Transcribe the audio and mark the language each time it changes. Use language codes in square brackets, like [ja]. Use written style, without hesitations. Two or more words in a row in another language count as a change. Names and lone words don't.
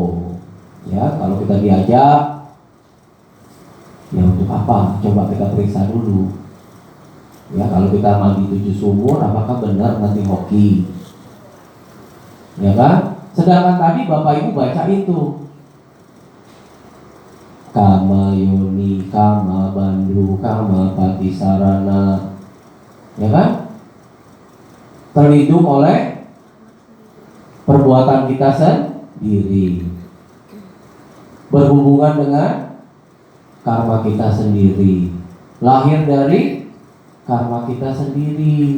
[id] Ya, kalau kita diajak, ya untuk apa? Coba kita periksa dulu. Ya, kalau kita mandi 7 sumur, apakah benar nanti hoki? Ya kan? Sedangkan tadi Bapak Ibu baca itu, [pi] kama yoni, kama bandu, kama patisarana, [id] ya kan? Terlindung oleh perbuatan kita sendiri, berhubungan dengan karma kita sendiri, lahir dari karma kita sendiri.